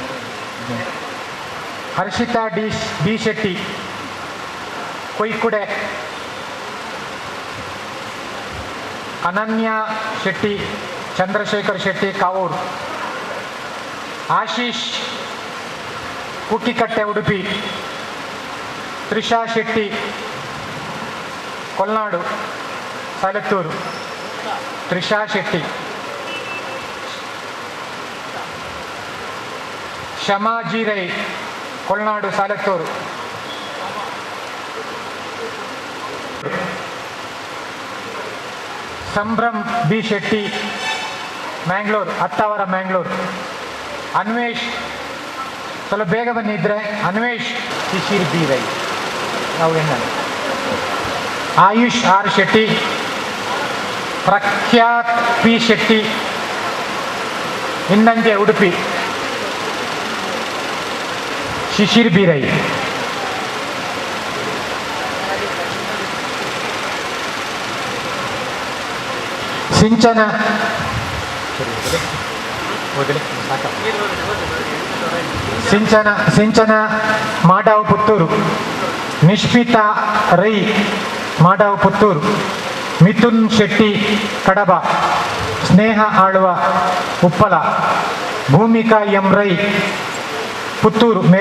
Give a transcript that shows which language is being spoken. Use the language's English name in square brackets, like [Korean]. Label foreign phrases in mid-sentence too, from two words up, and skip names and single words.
[Kannada] ಹರ್ಷಿತಾ ಡಿ ಶೆಟ್ಟಿ ಕೊಯ್ಕುಡೆ, ಅನನ್ಯ ಶೆಟ್ಟಿ ಚಂದ್ರಶೇಖರ್ ಶೆಟ್ಟಿ ಕಾವೂರು, ಆಶೀಶ್ ಕುಕ್ಕಿಕಟ್ಟೆ ಉಡುಪಿ, ತ್ರಿಷಾ ಶೆಟ್ಟಿ ಕೊಲ್ನಾಡು ಸಾಲೆತ್ತೂರು, ತ್ರಿಷಾ ಶೆಟ್ಟಿ, ಶಮಾ ಜೀರೈ ಕೊಲ್ನಾಡು ಸಾಲೆತ್ತೂರು, ಸಂಭ್ರಮ್ ಬಿ ಶೆಟ್ಟಿ ಮ್ಯಾಂಗ್ಳೂರು ಅತ್ತಾವರ ಮ್ಯಾಂಗ್ಳೂರು, ಅನ್ವೇಷ್ ಸ್ವಲ್ಪ ಬೇಗ ಬಂದಿದ್ರೆ ಅನ್ವೇಷ್ ಶಿಶಿರ್ ಬಿ ರೈ ನಾವು ಹೆಣ್ಣ, ಆಯುಷ್ ಆರ್ ಶೆಟ್ಟಿ, ಪ್ರಖ್ಯಾತ್ ಪಿ ಶೆಟ್ಟಿ ಇನ್ನಂಜೆ ಉಡುಪಿ, ಶಿಶಿರ್ ಬಿ ರೈ, ಸಿಂಚನ ಸಿಂಚನ ಮಾಡಾವ್ ಪುತ್ತೂರು, ನಿಷ್ಪಿತಾ ರೈ ಮಾಡಾವ್ ಪುತ್ತೂರು, ಮಿಥುನ್ ಶೆಟ್ಟಿ ಕಡಬ, ಸ್ನೇಹ ಆಳ್ವ ಉಪ್ಪಲ, ಭೂಮಿಕಾ ಎಂ ರೈ ಪುತ್ತೂರು